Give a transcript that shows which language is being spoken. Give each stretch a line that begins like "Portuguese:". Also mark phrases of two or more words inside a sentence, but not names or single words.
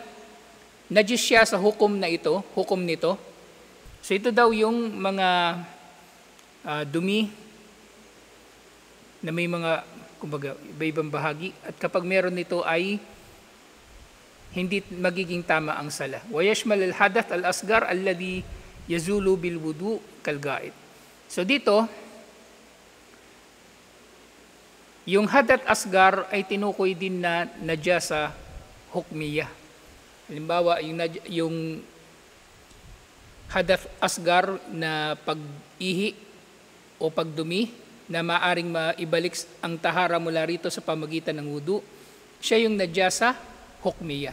Filipino: Najis siya sa hukom nito. So ito daw yung mga dumi na may mga, kumbaga, iba-ibang bahagi. At kapag meron nito ay hindi magiging tama ang sala.
Arabic: وَيَشْمَلَ الْحَدَثَ الْأَصْغَرَ الَّذِي يَزُولُ بِالْوُضُوءِ كَالْغَائِطِ.
Filipino: So dito, yung
Arabic: حدث أصغر
Filipino: ay tinukoy din na
Arabic: نجاسة حكمية.
Filipino: Halimbawa, yung
Arabic: حدث أصغر
Filipino: na pag-ihi o pagdumi na maaring maibalik ang tahara mula rito sa pamagitan ng wudu, siya yung
Arabic: نجاسة حكمية.